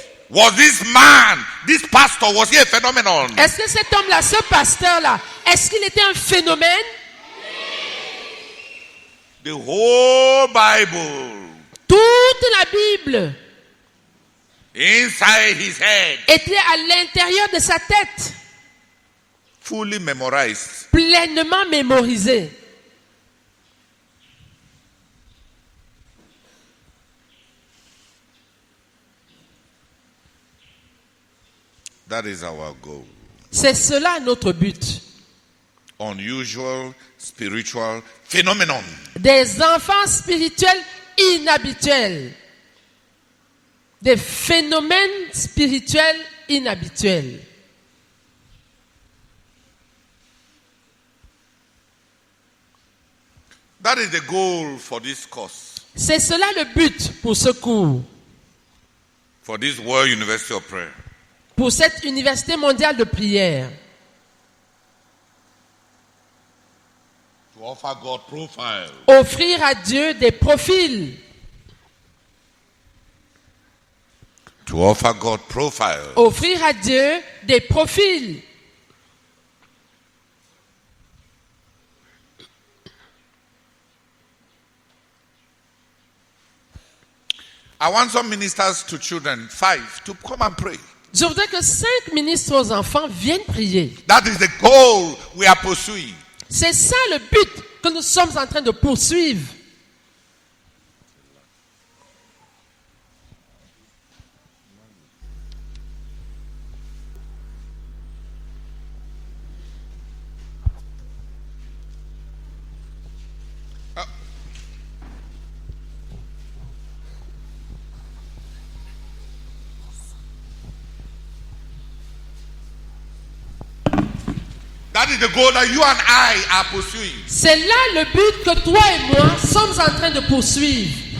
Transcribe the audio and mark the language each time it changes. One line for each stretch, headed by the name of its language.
English: Was this man, this pastor, was he a phenomenon?
French: Est-ce que cet homme-là, ce pasteur-là, est-ce qu'il était un phénomène?
English: The whole Bible.
French: Toute la Bible.
English: Inside his head.
French: Était à l'intérieur de sa tête.
English: Fully memorized.
French: Pleinement mémorisé.
English: That is our goal.
French: C'est cela notre but.
English: Unusual spiritual phenomenon.
French: Des enfants spirituels inhabituels. Des phénomènes spirituels inhabituels.
English: That is the goal for this course.
French: C'est cela le but pour ce cours.
English: For this World University of Prayer.
French: Pour cette université mondiale de prière.
English: To offer God profile.
French: Offrir à Dieu des profils.
English: To offer God profiles.
French: Offrir à Dieu des profils.
English: I want some ministers to children, 5, to come and pray.
French: Je voudrais que 5 ministres aux enfants viennent prier.
English: That is the goal we are pursuing.
French: C'est ça le but que nous sommes en train de poursuivre.
English: That is the goal that you and I are pursuing.
French: C'est là le but que toi et moi sommes en train de poursuivre